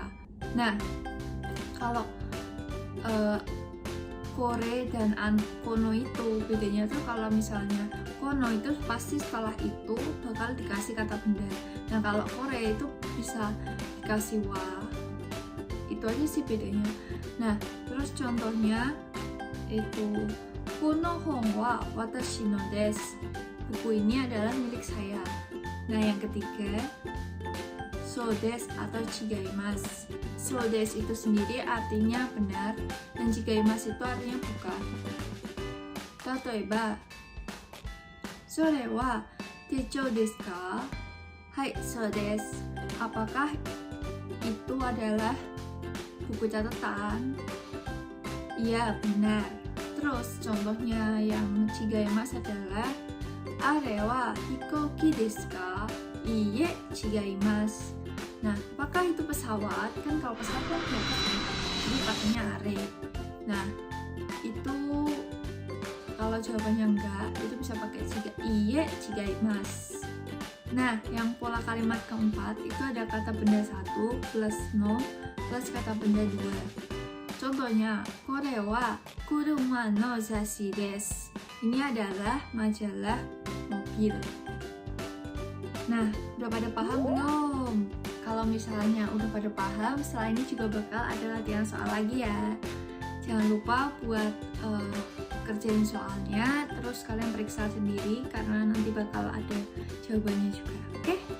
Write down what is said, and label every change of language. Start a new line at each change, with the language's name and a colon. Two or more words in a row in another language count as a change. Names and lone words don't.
Indonesian: Nah, kalau kore dan kono itu bedanya tuh, kalau misalnya kono itu pasti setelah itu bakal dikasih kata benda. Nah, kalau kore itu bisa dikasih wa. Itu aja sih bedanya. Nah, terus contohnya itu
Japanese: この本は私のです.
Indonesian: Buku ini adalah milik saya. Nah, yang ketiga,
Japanese: そうです atau chigaimasu. そうです
Indonesian: itu sendiri artinya benar, dan chigaimasu itu artinya bukan.
Japanese: 例えば、それは手帳ですか? はい、そうです.
Indonesian: Apakah itu adalah buku catatan? Iya, benar. Terus contohnya yang chigaimasu adalah
Japanese: あれは飛行機ですか? いいえ、違います.
Indonesian: Nah, apakah itu pesawat? Kan kalau pesawat kan kelihatan, jadi pakainya are. Nah, itu kalau jawabannya enggak, itu bisa pakai
Japanese: いいえ、違います.
Indonesian: Nah, yang pola kalimat keempat itu ada kata benda 1 plus no plus kata benda 2. Contohnya,
Japanese: これは車の雑誌です.
Indonesian: Ini adalah majalah mobil. Nah, udah pada paham belum? Kalau misalnya udah pada paham, setelah ini juga bakal ada latihan soal lagi ya. Jangan lupa buat kerjain soalnya, terus kalian periksa sendiri karena nanti bakal ada jawabannya juga, oke?